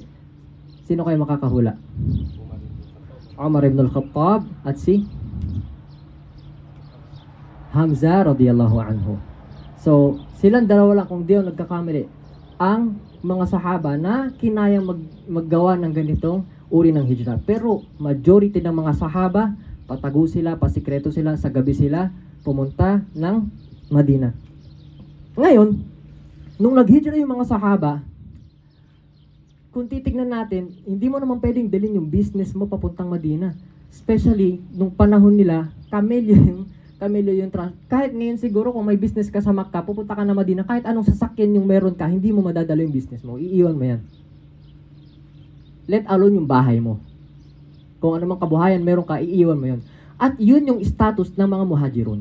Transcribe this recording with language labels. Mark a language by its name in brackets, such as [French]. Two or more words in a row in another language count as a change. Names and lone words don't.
[Filipino] Sino kayo makakahula? Umar ibn al-Khattab at si Hamza [Arabic] radiyallahu anhu. [Filipino] So, silang 2 lang kung di ako nagkakamali. Ang mga sahaba na kinayang maggawa ng ganitong uri ng hijra. Pero majority ng mga sahaba, patago sila, pasikreto sila, sa gabi sila pumunta ng Madina. Ngayon, nung naghijra yung mga sahaba, kung titignan natin, hindi mo naman pwedeng dalhin yung business mo papuntang Madina. Especially nung panahon nila, kamelyo yung kahit ngayon siguro kung may business ka sa Makkah, pupunta ka na Madina, kahit anong sasakyan yung meron ka, hindi mo madadala yung business mo, iiwan mo yan. [English] Let alone [Filipino] yung bahay mo. Kung anumang kabuhayan meron ka, iiwan mo yan. At yun yung status ng mga muhajirun.